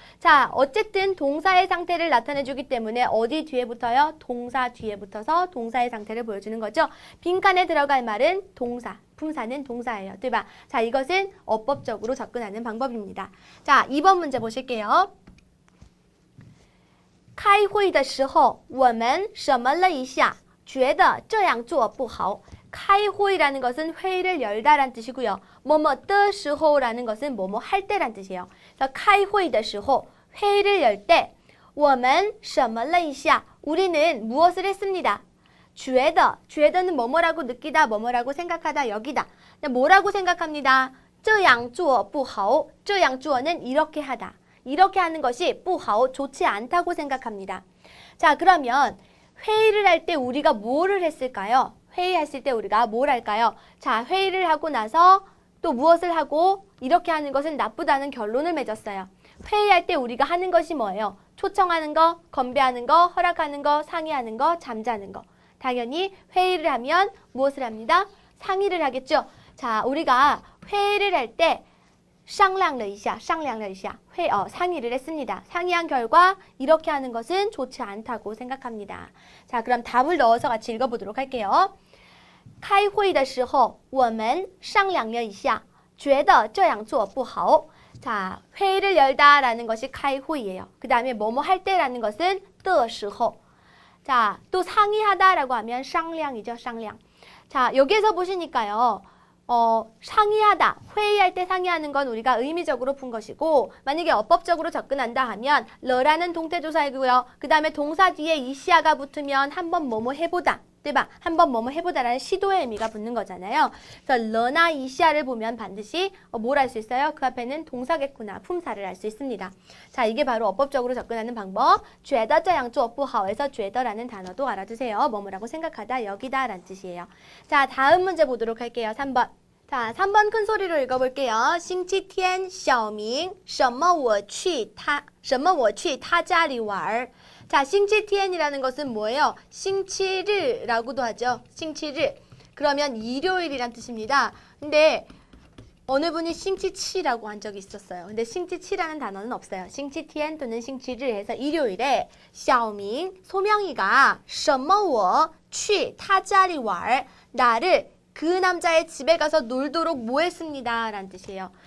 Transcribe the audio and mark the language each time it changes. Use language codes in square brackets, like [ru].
[ko] 자, 어쨌든 동사의 상태를 나타내주기 때문에 어디 뒤에 붙어요? 동사 뒤에 붙어서 동사의 상태를 보여주는 거죠. 빈칸에 들어갈 말은 동사. 품사는 동사예요. [zh] 对吧? [ko] 자, 이것은 어법적으로 접근하는 방법입니다. 자, 2번 문제 보실게요. [zh] 开会的时候我们什么了一下觉得这样做不好 开会 [ko] 라는 것은 회의를 열다란 뜻이고요. 뭐뭐 的时候라는 것은 뭐뭐 할 때란 뜻이에요. 그래서 [zh] 开会的时候 [ko] 회의를 열 때 [zh] 我们什么了一下 [ko] 우리는 무엇을 했습니다. 觉得 觉得는 뭐뭐라고 느끼다, 뭐뭐라고 생각하다, 여기다. 뭐라고 생각합니다. [zh] 这样做不好这样做 [ko] 는 이렇게 하다. 이렇게 하는 것이 不好, 좋지 않다고 생각합니다. 자, 그러면 회의를 할 때 우리가 뭐를 했을까요? 회의했을 때 우리가 뭘 할까요? 자, 회의를 하고 나서 또 무엇을 하고 이렇게 하는 것은 나쁘다는 결론을 맺었어요. 회의할 때 우리가 하는 것이 뭐예요? 초청하는 거, 건배하는 거, 허락하는 거, 상의하는 거, 잠자는 거. 당연히 회의를 하면 무엇을 합니다? 상의를 하겠죠. 자, 우리가 회의를 할 때 [zh] 商量了一下 [ko] 상의를 했습니다. 상의한 결과 이렇게 하는 것은 좋지 않다고 생각합니다. 자, 그럼 답을 넣어서 같이 읽어보도록 할게요. [zh] 开会的时候我们商量了一下觉得这样做不好 자, [ko] 회의를 열다라는 것이 [zh] 开会예요. [ko] 그 다음에 뭐뭐 할 때라는 것은 的时候 자, 또 상의하다라고 하면 商量이죠, 商量 자, 여기에서 보시니까요. 상의하다, 회의할 때 상의하는 건 우리가 의미적으로 푼 것이고 만약에 어법적으로 접근한다 하면 러라는 동태조사이고요. 그 다음에 동사 뒤에 이시아가 붙으면 한번 뭐뭐 해보다, [zh] 对吧? [ko] 한번 뭐뭐 해보다라는 시도의 의미가 붙는 거잖아요. 그래서 러나 이시아를 보면 반드시 뭘 알 수 있어요? 그 앞에는 동사겠구나, 품사를 알 수 있습니다. 자, 이게 바로 어법적으로 접근하는 방법. [zh] 觉得这样做不好 [ko] 에서 觉得라는 단어도 알아두세요. 뭐뭐라고 생각하다, 여기다 라는 뜻이에요. 자, 다음 문제 보도록 할게요. 3번. 자, 3번 큰 소리로 읽어볼게요. [zh] 星期天小明什么我去他家里玩 자, 星期天이라는 것은 뭐예요? [ko] 星期日라고도 하죠. 星期日. 그러면 일요일이란 뜻입니다. 근데 어느 분이 星期七라고 한 적이 있었어요. 근데 星期七라는 단어는 없어요. 星期天 또는 星期日 해서 일요일에 小明, 소명이가 [zh] 什么我去他家里玩 [ko] 나를 그 남자의 집에 가서 놀도록 뭐 했습니다. 라는 뜻이에요.